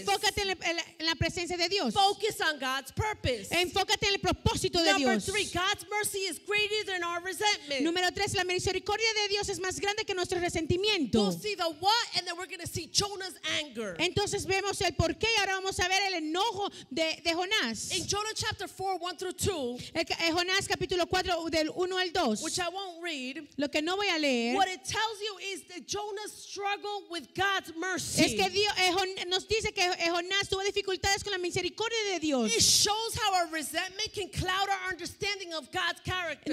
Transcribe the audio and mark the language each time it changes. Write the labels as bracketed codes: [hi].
[es] enfócate en la presencia de Dios. [en] Focus on God's purpose. [es] Enfócate en el propósito de [en] Number [es] Dios. [en] 3, God's mercy is greater than our resentment. [es] Número 3, la misericordia de Dios es más grande que nuestro resentimiento. [en] We'll see the what, and then we're going to see Jonah's anger. [es] Entonces vemos el por qué y ahora vamos a ver el enojo de Jonás. [en] In Jonah chapter 4, 1 through 2, [es] Jonás capítulo 4 del 1 al 2. [en] which I won't read, [es] Lo que no voy a leer [en] what it tells you is that Jonah's struggle with God's mercy. [es] es que Dios, nos dice que Jonás tuvo dificultades con la misericordia de Dios. [en] It shows how our resentment can cloud our understanding of God's character.